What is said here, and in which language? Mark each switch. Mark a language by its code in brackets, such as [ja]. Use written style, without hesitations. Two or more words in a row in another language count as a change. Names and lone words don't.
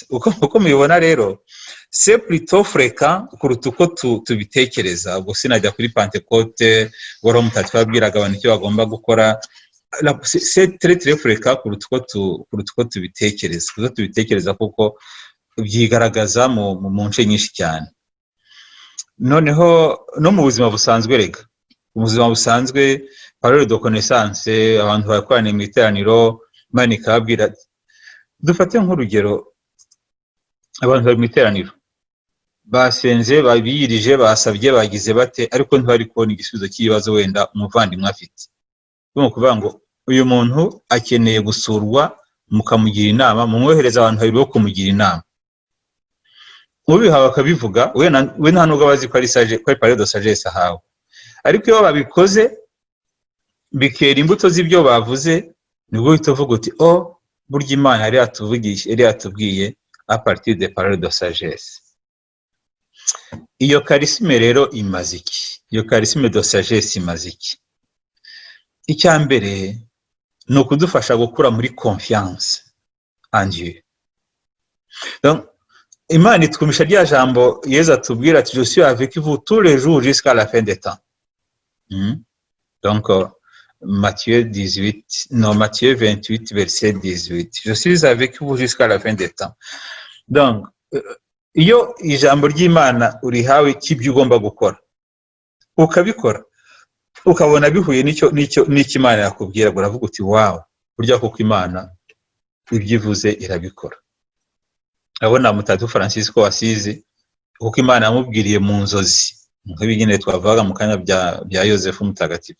[rw] Uko mubibona rero, [fr] c'est plutôt fréquent [rw] kuruta uko tubitekereza. Ubwo sinajya kuri Pentecote wari umutatu babwiraga abantu icyo bagomba gukora. [fr] C'est très très fréquent [rw] kuruta uko tubitekereza, kuko byigaragaza mu nce nyinshi cyane. Noneho no mu buzima busanzwe rega, mu buzima busanzwe [fr] parole de connaissance, [rw] abantu bakorana mu iteraniro, Imana ikababwira. Dufate nk'urugero, abantu bari mu iteraniro basenze, babiyirije, basabye, bagize bate, ariko ntibari kubona igisubizo cy'ibibazo wenda umuvandimwe afite. Bwo kuvuga ngo uyu muntu akeneye gusurwa, mukamugira inama, mumwohereza abantu babiri bo kumugira inama. Ubihawe akabivuga, we nta nubwo bazi ko ari [fr] parole de sagesse [rw] ahawe. Ariko iyo babikoze bikera imbuto z'ibyo bavuze, nibwo uhita uvuga uti burya Imana yari yatubwiye [fr] à partir des paroles de sagesse. [rw] Iyo charisme rero imaze iki? Iyo [fr] charisme de sagesse [rw] imaze iki? Icya mbere ni ukudufasha gukura muri [fr] confiance en Dieu. [rw] Donc Imana itwumisha rya jambo Yesu atubwira ati, [fr] je suis avec vous tous les jours jusqu'à la fin des temps. Donc Matthieu 28 verset 18, je suis avec vous jusqu'à la fin des temps. [rw] Donc iyo ijambo ry'Imana urihawe kibyo ugomba gukora, ukabikora, ukabona bihuye n'icyo Imana yakubwira, uravuga uti wow, burya kuko Imana ibyivuze irabikora. Abona Mutagatifu Francisco wasize, kuko Imana yamubwiriye mu nzozi, nk'ibigene twavuga mu kanya bya Yosefu mutagatifu.